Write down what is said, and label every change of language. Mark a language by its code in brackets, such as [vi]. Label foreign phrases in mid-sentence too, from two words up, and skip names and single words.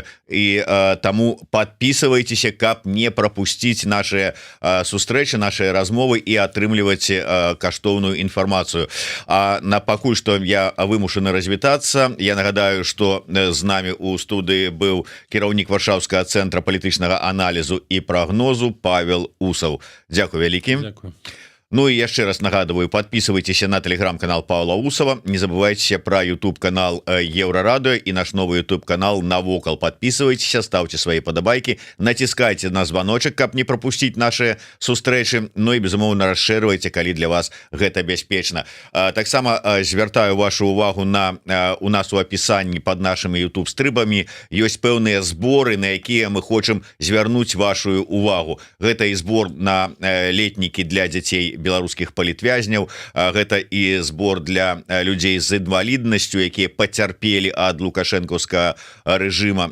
[be] І таму падпісывайцеся, каб не прапусціць нашыя сустрэчы, нашыя размовы і атрымліваць каштоўную інфармацыю. А на пакуль што я вымушаны развітацца. Я нагадаю, што з намі ў студыі быў кіраўнік Варшаўскага цэнтра палітычнага аналізу і прагнозу Павел Усаў. Дзякуй вялікі. Дзякуй. Ну и яшчэ раз нагадываю, [ru] подписывайтесь на телеграм-канал Павла Усова, не забывайте про YouTube-канал Еврорадио и наш новый YouTube-канал Навокал. Подписывайтесь, ставьте свои подобайки, натискайте на звоночек, [be] каб не [ru] пропустить наши сустрэчы, ну и, [be] безумоўна, расширывайте, калі для вас гэта бяспечна. Таксама звяртаю вашу увагу на у нас [ru] у описании под нашими [be] YouTube-стрыбамі ёсць пэўныя зборы, на якія мы хочам звярнуць вашу увагу. Гэта і збор на летнікі для дзяцей беларускіх палітвязняў, гэта і збор для людзей з інваліднасцю, якія пацярпелі ад лукашэнкаўскага рэжыма.